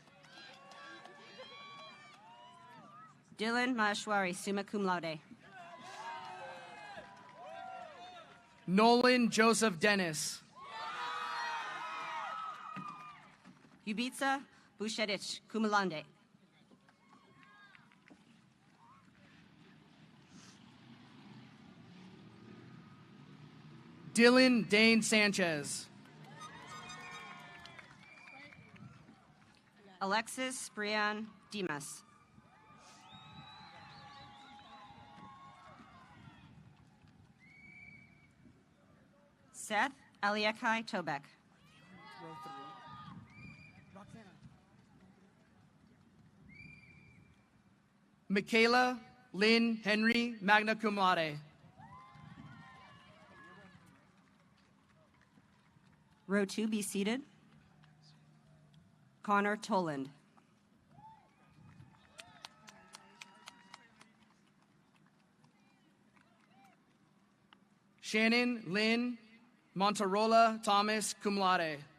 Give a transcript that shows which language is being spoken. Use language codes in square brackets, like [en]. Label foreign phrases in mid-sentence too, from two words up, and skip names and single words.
[en] Dylan Maheshwari, [la] summa cum laude. [en] Nolan Joseph Dennis. Yubitsa Bushedich, [la] cum laude. [en] Dylan Dane Sanchez. Alexis Brian Dimas. Seth Aliakai Tobek. Michaela Lynn Henry, [la] magna cum laude. [en] Row 2, be seated. Connor Toland. Shannon Lynn Monterola Thomas, [la] cum laude.